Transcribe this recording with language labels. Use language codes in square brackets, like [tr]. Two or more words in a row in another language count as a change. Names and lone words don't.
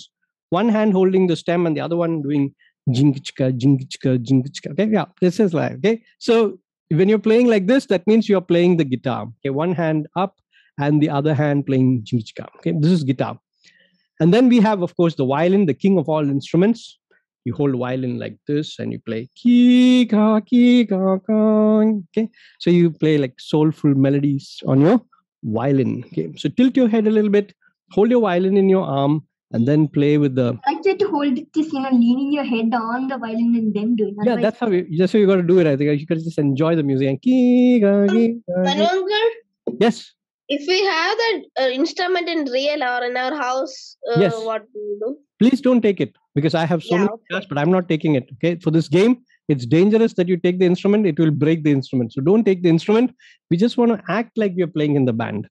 [en] One hand holding the stem and the other one doing jingichka, jingichka, jingichka. Okay, yeah, this is like, okay. So when you're playing like this, that means you're playing the guitar. Okay, one hand up and the other hand playing jingichka. Okay, this is guitar. And then we have, of course, the violin, the king of all instruments. You hold violin like this and you play ki ka ka. Okay, so you play like soulful melodies on your violin. Okay, so tilt your head a little bit, hold your violin in your arm, and then play with the. I said to hold it, just leaning your head on the violin and then doing. Yeah, that's how you got to do it. I think you could just enjoy the music and ki ka. Manongar, Yes. if we have that instrument in real or in our house, Yes. what do we do? Please don't take it because I have so Yeah, many guitars, but I'm not taking it. Okay, for this game, It's dangerous that you take the instrument, it will break the instrument. So don't take the instrument. We just want to act like we are playing in the band.